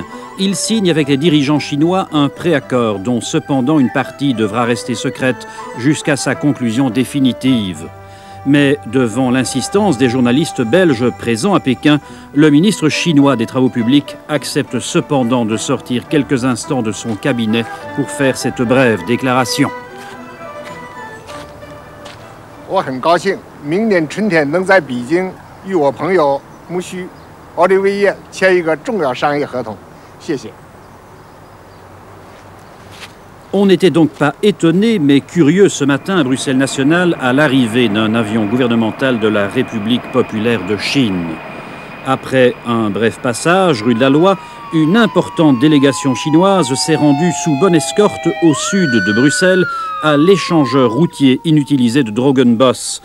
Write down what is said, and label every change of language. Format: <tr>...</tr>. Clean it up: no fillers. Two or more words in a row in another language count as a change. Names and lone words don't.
<fr>Il signe avec les dirigeants chinois un préaccord dont cependant une partie devra rester secrète jusqu'à sa conclusion définitive. Mais devant l'insistance des journalistes belges présents à Pékin, le ministre chinois des Travaux publics accepte cependant de sortir quelques instants de son cabinet pour faire cette brève déclaration.</fr> <zh>我很高兴，明年春天能在北京与我朋友慕须奥利维耶签一个重要商业合同。谢谢。</zh> <fr>On n'était donc pas étonné, mais curieux ce matin à Bruxelles National à l'arrivée d'un avion gouvernemental de la République populaire de Chine. Après un bref passage, rue de la Loi, une importante délégation chinoise s'est rendue sous bonne escorte au sud de Bruxelles, à l'échangeur routier inutilisé de Drogenbos.</fr>